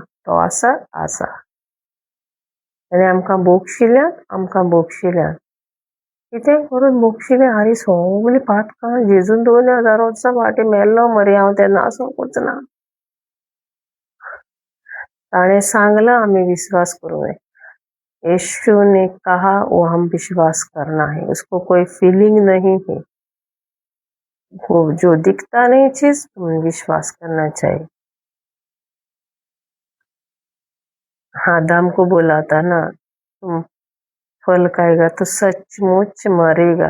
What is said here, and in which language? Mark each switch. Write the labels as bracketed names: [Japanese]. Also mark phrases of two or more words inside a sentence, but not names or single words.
[Konkani] तो आसा आसा आनी आमकां बोगशिल्ल्यान कितें करून बोगशिलें हारी सगळीं पातकां जेजून 2000 वर्सां फाटीं मेल्लो मरे हांव तेन्ना आसूंकूच ना. ताणें सांगलां आमी विश्वास करूं जाय. [Hindi] यीशु ने कहा वो हम विश्वास करना है, उसको कोई फीलिंग नहीं है. वो जो दिखता नहीं चीज तुम विश्वास करना चाहिए. आदम को बोला था ना तुम फल खाएगा तो सचमुच मरेगा.